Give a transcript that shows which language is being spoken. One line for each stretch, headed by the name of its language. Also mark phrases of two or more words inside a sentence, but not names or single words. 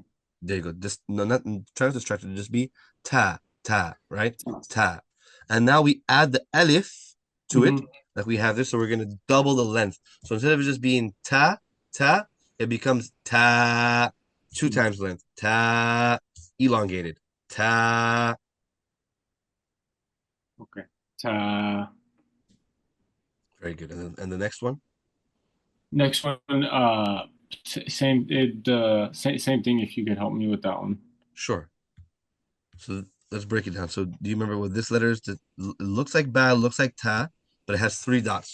English: There you go. Just no, not try to distract it. Just be ta, ta, right? Ta. And now we add the alif to it, Mhm. like we have this. So we're gonna double the length. So instead of it just being ta, ta, it becomes ta, 2 times length. Ta, elongated. Ta. Okay. Ta. Very good. And the next one. Next one, same same thing. If you could help me with that one. Sure. So let's break it down. So do you remember what this letter is? It looks like ba, looks like ta, but it has 3 dots.